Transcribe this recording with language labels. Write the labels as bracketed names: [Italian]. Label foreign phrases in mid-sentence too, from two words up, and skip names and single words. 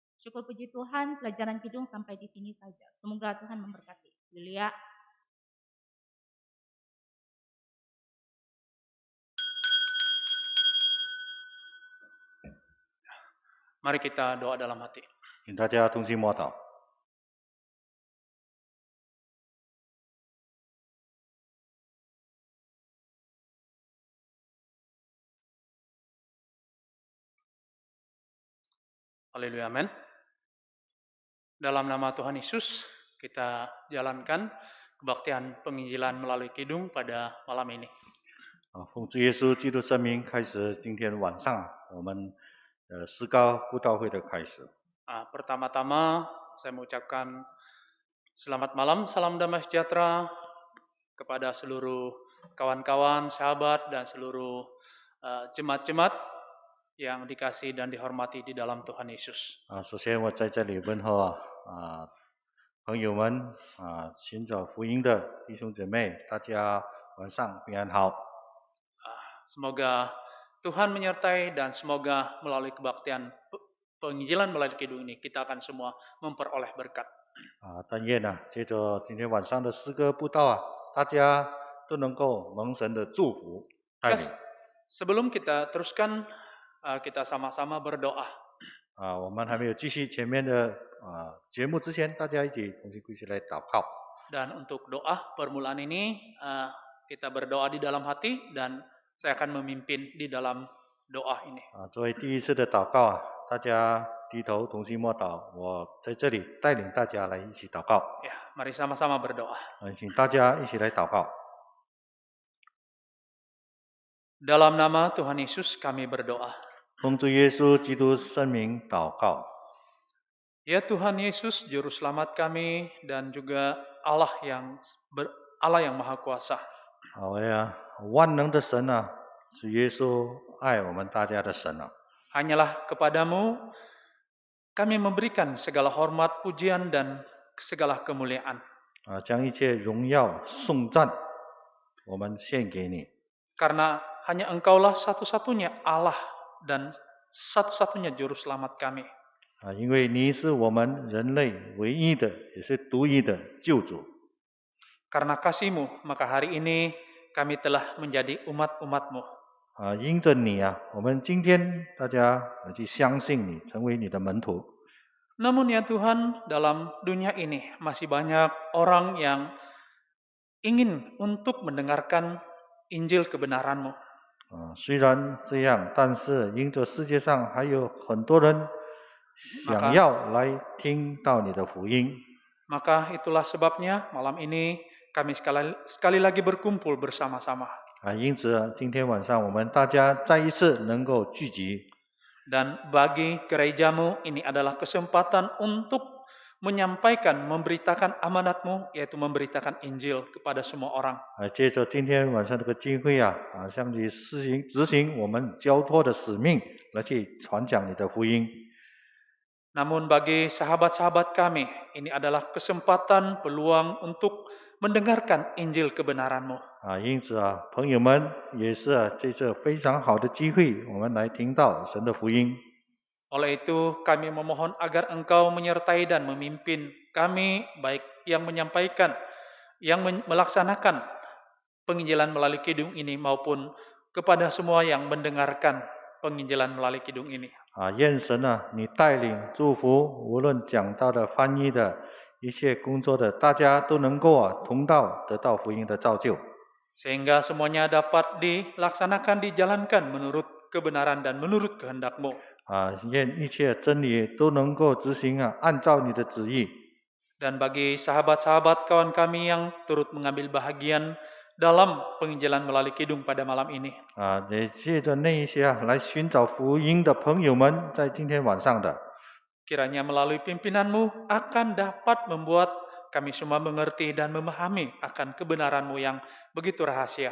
[Indonesian] Syukur puji Tuhan, pelajaran kidung sampai di sini saja. Semoga Tuhan memberkati. Haleluya. Mari kita doa dalam hati. [Chinese] 请大家同心默祷。 [Indonesian] Haleluya, amin. Dalam nama Tuhan Yesus, kita jalankan kebaktian penginjilan melalui kidung pada malam ini. [Chinese] 奉主耶稣基督圣名开始，今天晚上我们诗高布道会的开始。 [Indonesian] Pertama-tama saya mengucapkan selamat malam, salam damai sejahtera kepada seluruh kawan-kawan, sahabat, dan seluruh jemaat-jemaat yang dikasihi dan dihormati di dalam Tuhan Yesus. [Chinese] 首先我在这里问候朋友们寻找福音的弟兄姐妹，大家晚上平安好。 [Indonesian] Semoga Tuhan menyertai dan semoga melalui kebaktian penginjilan melalui kidung ini kita akan semua memperoleh berkat. [Chinese] 但愿接着今天晚上的诗歌布道大家都能够蒙神的祝福带领。 [Indonesian] Sebelum kita teruskan, kita sama-sama berdoa. [Chinese] 我们还没有继续前面的节目之前，大家一起同心跪下来祷告。 [Indonesian] Dan untuk doa permulaan ini kita berdoa di dalam hati dan saya akan memimpin di dalam doa ini. [Chinese] 作为第一次的祷告大家低头同心默祷，我在这里带领大家来一起祷告。 [Indonesian] Ya, mari sama-sama berdoa. [Chinese] 请大家一起来祷告。 [Indonesian] Dalam nama Tuhan Yesus kami berdoa. [Chinese] 奉主耶稣基督圣名祷告。 [Indonesian] Ya Tuhan Yesus, Juru Selamat kami dan juga Allah yang Maha Kuasa. [Chinese] 万能的神主耶稣爱我们大家的神 [Indonesian] Hanyalah kepadamu kami memberikan segala hormat, pujian dan segala kemuliaan. [Chinese] 将一切荣耀颂赞我们献给你。 [Indonesian] Karena hanya Engkaulah satu-satunya Allah dan satu-satunya Juru Selamat kami. [Chinese] 因为你是我们人类唯一的，也是独一的救主。 [Indonesian] Karena kasih-Mu, maka hari ini kami telah menjadi umat-umat-Mu. [Chinese] 因着你我们今天大家去相信你，成为你的门徒。 [Indonesian] Namun ya Tuhan, dalam dunia ini masih banyak orang yang ingin untuk mendengarkan Injil kebenaran-Mu. [Chinese] 虽然这样，但是因着世界上还有很多人想要来听到你的福音。 [Indonesian] Maka itulah sebabnya malam ini kami sekali lagi berkumpul bersama-sama. [Chinese] 因此今天晚上我们大家再一次能够聚集。 [Indonesian] Dan bagi gereja-Mu ini adalah kesempatan untuk menyampaikan, memberitakan amanat-Mu, yaitu memberitakan Injil kepada semua orang. [Chinese] 借着今天晚上这个机会向你执行我们交托的使命，来去传讲你的福音。 [Indonesian] Namun bagi sahabat-sahabat kami, ini adalah kesempatan, peluang untuk mendengarkan Injil kebenaran-Mu. [Chinese] 因此朋友们也是这次非常好的机会，我们来听到神的福音。 [Indonesian] Oleh itu kami memohon agar Engkau menyertai dan memimpin kami, baik yang menyampaikan, yang melaksanakan penginjilan melalui kidung ini maupun kepada semua yang mendengarkan penginjilan melalui kidung ini. [Chinese] 愿神你带领祝福，无论讲道的、翻译的一切工作的，大家都能够同道得到福音的造就。 [Indonesian] Sehingga semuanya dapat dilaksanakan, dijalankan menurut kebenaran dan menurut kehendak-Mu. [Chinese] 愿一切真理都能够执行按照你的旨意。 [Indonesian] Dan bagi sahabat-sahabat kawan kami yang turut mengambil bahagian dalam penginjilan melalui kidung pada malam ini. [Chinese] 也借着那一些来寻找福音的朋友们，在今天晚上的， [Indonesian] Kiranya melalui pimpinan-Mu akan dapat membuat kami semua mengerti dan memahami akan kebenaran-Mu yang begitu rahasia.